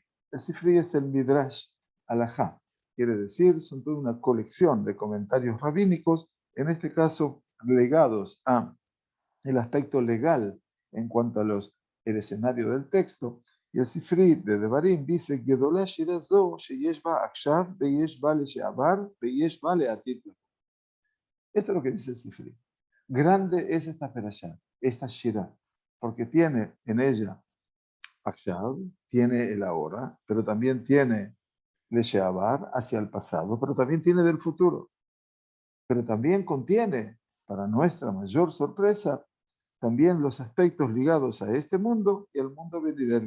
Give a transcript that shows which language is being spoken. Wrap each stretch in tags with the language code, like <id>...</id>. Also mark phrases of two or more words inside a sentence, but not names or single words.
<es>El Sifri es el</es> <he>מדרש הלכה.</he> <es>Quiere decir, son toda una colección de comentarios rabínicos, en este caso legados a el aspecto legal en cuanto a el escenario del texto. Y el Sifri de Devarim dice,</es> <he>גדולה שירה זו, שיש בה עכשיו, ויש בה לשעבר, ויש בה לעתיד.</he> <es>Esto es lo que dice el Sifri. Grande es esta perashá, esta Shira, porque tiene en ella Akshav, tiene el ahora, pero también tiene lesheabar, hacia el pasado, pero también tiene del futuro, pero también contiene para nuestra mayor sorpresa, también los aspectos ligados a este mundo y al mundo venidero.</es>